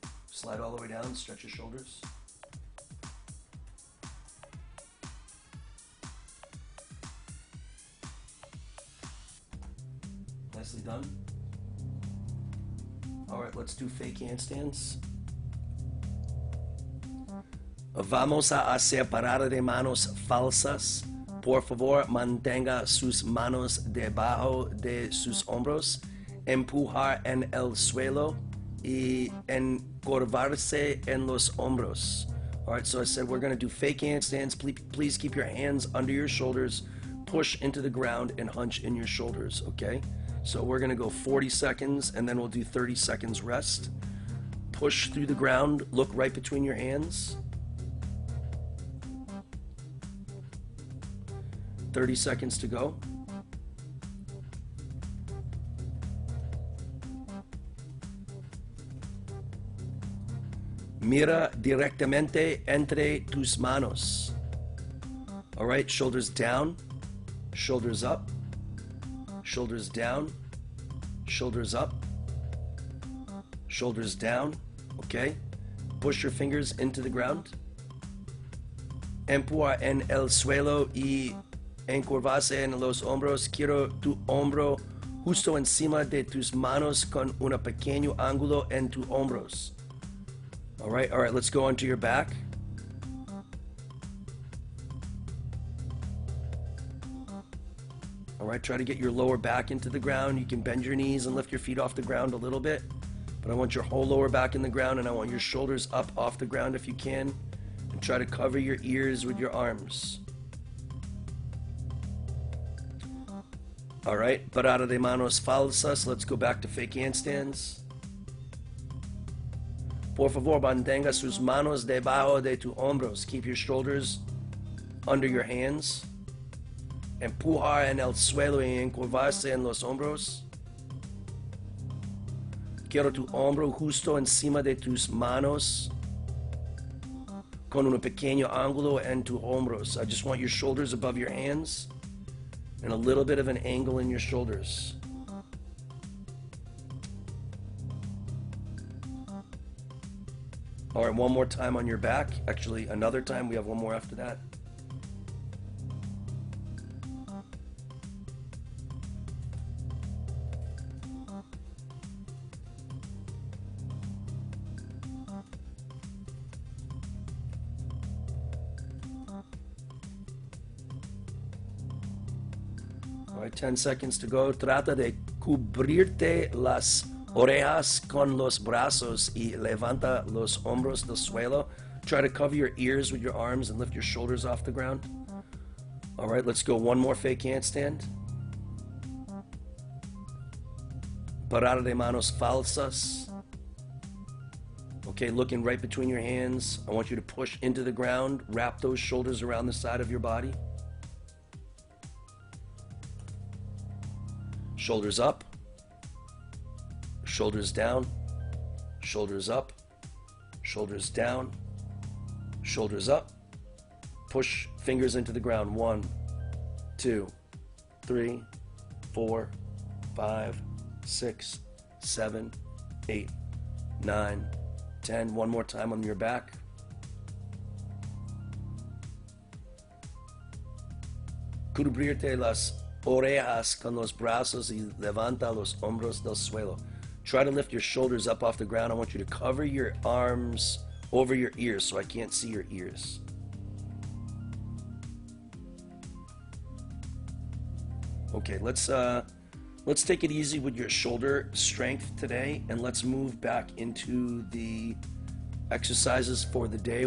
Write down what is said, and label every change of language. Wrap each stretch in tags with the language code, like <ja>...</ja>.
<en>Slide all the way down, stretch your shoulders. Nicely done. All right, let's do fake handstands.</en> <es>Vamos a hacer parada de manos falsas. Por favor, mantenga sus manos debajo de sus hombros. Empujar en el suelo y encorvarse en los hombros.</es> <en>All right, so I said we're going to do fake handstands. Please keep your hands under your shoulders. Push into the ground and hunch in your shoulders, okay? So we're going to go 40 seconds, and then we'll do 30 seconds rest. Push through the ground. Look right between your hands. 30 seconds to go.</en> <es>Mira directamente entre tus manos.</es> <en>All right, shoulders down, shoulders up, shoulders down, shoulders up, shoulders down, okay? Push your fingers into the ground.</en> <es>Empuja en el suelo y encorvarse en los hombros. Quiero tu hombro justo encima de tus manos con un pequeño ángulo en tus hombros.</es> <en>All right, let's go onto your back. All right, try to get your lower back into the ground. You can bend your knees and lift your feet off the ground a little bit, but I want your whole lower back in the ground, and I want your shoulders up off the ground if you can, and try to cover your ears with your arms. All right,</en> <es>parada de manos falsas.</es> <en>Let's go back to fake handstands.</en> <es>Por favor, mantenga sus manos debajo de tus hombros.</es> <en>Keep your shoulders under your hands.</en> <es>Empujar en el suelo y encorvarse en los hombros. Quiero tu hombro justo encima de tus manos con un pequeño ángulo en tus hombros.</es> <en>I just want your shoulders above your hands and a little bit of an angle in your shoulders. All right, one more time on your back. Actually, another time. We have one more after that. All right, 10 seconds to go.</en> <es>Trata de cubrirte las orejas con los brazos y levanta los hombros del suelo.</es> <en>Try to cover your ears with your arms and lift your shoulders off the ground. All right, let's go one more fake handstand.</en> <es>Parada de manos falsas.</es> <en>Okay, looking right between your hands. I want you to push into the ground. Wrap those shoulders around the side of your body. Shoulders up. Shoulders down, shoulders up, shoulders down, shoulders up. Push fingers into the ground. 1, 2, 3, 4, 5, 6, 7, 8, 9, 10. One more time on your back.</en> <es>Cubrirte las orejas con los brazos y levanta los hombros del suelo.</es> <en>Try to lift your shoulders up off the ground. I want you to cover your arms over your ears so I can't see your ears. Okay, let's take it easy with your shoulder strength today, and let's move back into the exercises for the day.</en>